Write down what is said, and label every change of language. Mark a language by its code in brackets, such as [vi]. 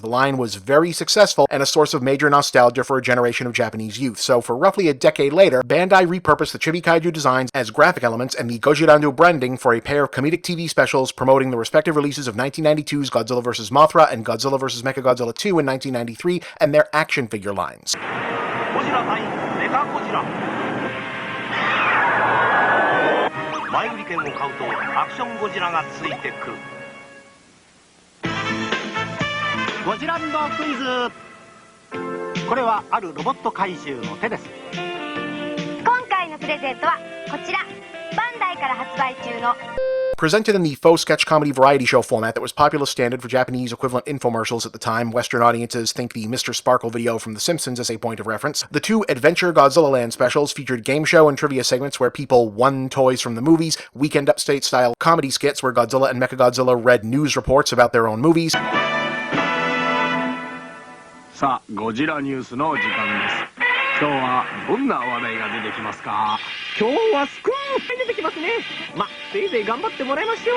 [en] The line was very successful and a source of major nostalgia for a generation of Japanese youth, so for roughly a decade later, Bandai repurposed the chibi kaiju designs as graphic elements and the Gojirando branding for a pair of comedic TV specials promoting the respective releases of 1992's Godzilla vs. Mothra and Godzilla vs. Mechagodzilla 2 in 1993, and their action figure lines. [ja] ゴジラ対メカゴジラ前売り券を買うとアクションゴジラがついてくるゴジランドクイズこれはあるロボット怪獣の手です今回のプレゼントはこちらバンダイから発売中の [en] Presented in the faux sketch comedy variety show format that was popular standard for Japanese equivalent infomercials at the time, Western audiences think the Mr. Sparkle video from The Simpsons as a point of reference. The two Adventure Godzilla Land specials featured game show and trivia segments where people won toys from the movies, Weekend Upstate-style comedy skits where Godzilla and Mechagodzilla read news reports about their own movies. [ja] さあゴジラニュースの時間です今日はどんな話題が出てきますか今日はスクープ出てきますねませいぜい頑張ってもらいましょう。